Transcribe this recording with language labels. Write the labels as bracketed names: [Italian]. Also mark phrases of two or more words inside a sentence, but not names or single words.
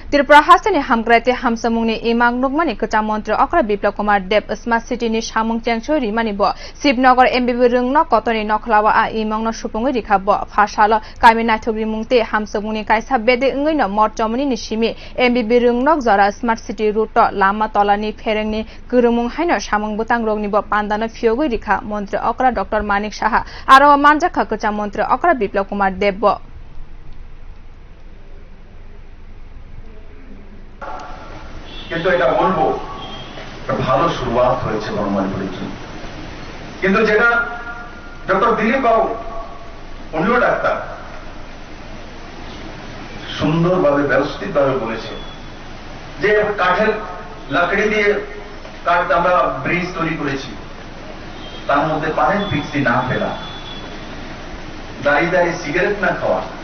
[Kok Borok] त्रिपुरा हास्टेनि हामग्राइते हामसमुंनि इमांग नुगमानि कचा मन्त्री अक्रा बिप्लव कुमार देव स्मार्ट सिटीनि सामुं चेंसो रिमानि ब शिवनगर एमबिबि रुंगन कतनि नखलावा आ इमांग सुपुंगै रिखा ब फासाल कामि नाथुग्रि मुंते हामसमुंनि कायसा बेदे इंगैन मर्चमनि निसिमि एमबिबि रुंगनक जरा स्मार्ट सिटी रुट लामा तलानि फेरेंनि गुरुमुं हाइन सामुं बुतां रोगनि ब पान्दानो फियोगै रिखा मन्त्री अक्रा डॉक्टर मानिक साहा आरो मानजाखा कचा मन्त्री अक्रा बिप्लव कुमार देव ब [Bangla] কিন্তু এটা বলবো ভালো শুরুয়াত হয়েছে বনমালীপুরের জন্য কিন্তু যেটা ডক্টর দিলীপ বাবু উনিও ডাক্তার সুন্দরভাবে ব্যবস্থিতভাবে বলেছে যে কাঠের লাকড়ি দিয়ে কাঠ আমরা ব্রিজ তৈরি করেছি তার মধ্যে পানের পিক্সি না ফেলা দাঁড়িয়ে দাঁড়িয়ে সিগারেট না খাওয়া